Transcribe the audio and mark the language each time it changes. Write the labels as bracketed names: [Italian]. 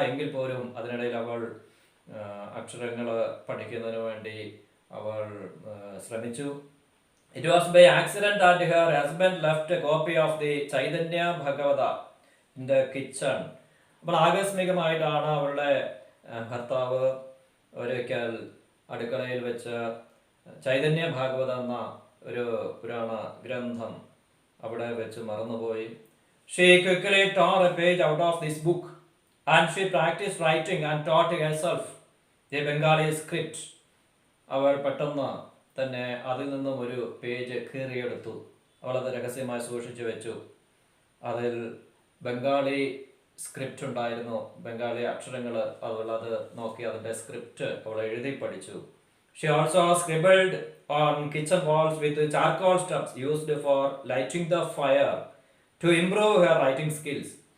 [Malayalam] എങ്കിൽ പോലും അതിനിടയിൽ അവൾ അക്ഷരങ്ങൾ പഠിക്കുന്നതിന് വേണ്ടി അവൾ ശ്രമിച്ചു. [English] It was by accident that her husband left a copy of the Chaitanya Bhagavata in the kitchen. [Malayalam] അപ്പോൾ ആകസ്മികമായിട്ടാണ് അവളുടെ ഭർത്താവ് ഒരിക്കൽ അടുക്കളയിൽ വെച്ച് ചൈതന്യ ഭാഗവത എന്ന ഒരു പുരാണ ഗ്രന്ഥം അവിടെ വെച്ച് മറന്നുപോയി. [English] She quickly tore a page out of this book and she practiced writing and taught herself the Bengali script. [Malayalam] അവൾ പെട്ടെന്ന് തന്നെ അതിൽ നിന്നും ഒരു പേജ് കീറിയെടുത്തു. അവളത് രഹസ്യമായി സൂക്ഷിച്ചു വെച്ചു. അതിൽ ബംഗാളി സ്ക്രിപ്റ്റ് ഉണ്ടായിരുന്നു, ബംഗാളി അക്ഷരങ്ങൾ. അവളത് നോക്കി അതിൻ്റെ സ്ക്രിപ്റ്റ് അവൾ എഴുതി പഠിച്ചു. [English] She also scribbled on kitchen walls with charcoal stubs used for lighting the fire to improve her writing skills.